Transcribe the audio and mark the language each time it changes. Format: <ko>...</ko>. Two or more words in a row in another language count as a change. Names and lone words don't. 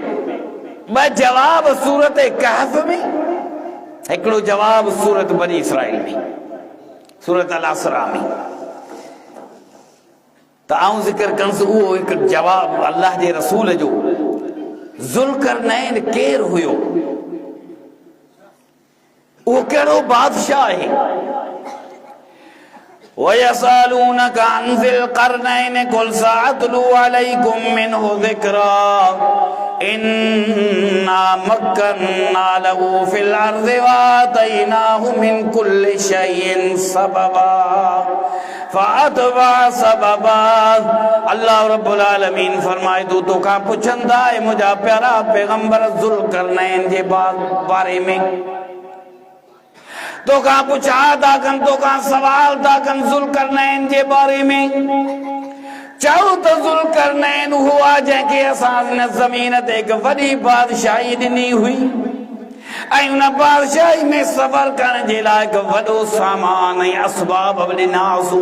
<sd>ॿ जवाब सूरत कहफ में, हिकिड़ो जवाब सूरत बनी इसराइल में, सूरत अल असरा में। त आऊं ज़िक्र कंदुसि उहो हिकु जवाब अल्लाह जे रसूल जो। ज़ुल्करनैन केरु हुयो? उहो कहिड़ो बादशाह आहे?</sd> <ar>ويسألونك عن ذي القرنين قل سأتلو عليكم منه ذكرا إنا مكنا له في الأرض وآتيناه من كل شيء سببا فأتبع سببا. الله رب العالمين</ar> <sd>फरमाए थो तोखां पुछंदा है मुंहिंजा प्यारा पैगंबर ज़ुल्करनैन जे बारे में। तोखां पुछा था कनि, तोखां सवाल था कनि ज़ुल्करनैन जे बारे में। चओ त ज़ुल्करनैन उहो आहे जंहिंखे असां हिन ज़मीन ते हिकु वॾी बादशाही ॾिनी हुई ऐं उन बादशाही में सफ़र करण जे लाइ हिकु वॾो सामान ऐं असबाब ॾिनासीं।</sd>